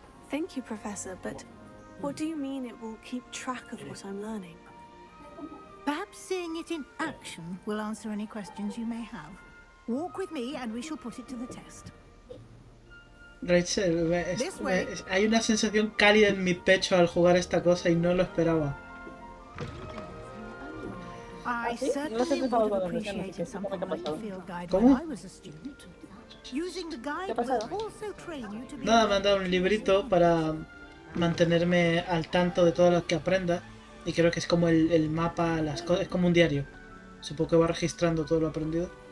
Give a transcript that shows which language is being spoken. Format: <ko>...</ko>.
<en>Thank you, Professor, but what do you mean it will keep track of what I'm learning? Perhaps seeing it in action will answer any questions you may have. Walk with me and we shall put it to the test.</en> <es>Rachel, hay una sensación cálida en mi pecho al jugar esta cosa y no lo esperaba.</es> <en>I certainly would have appreciated something like the field guide when I was a student. Using the guide will also train you to be...</en> <es>Nada, me han dado un librito para mantenerme al tanto de todo lo que aprenda. Y creo que es como el mapa, las cosas, es como un diario. Supongo que va registrando todo lo aprendido.</es>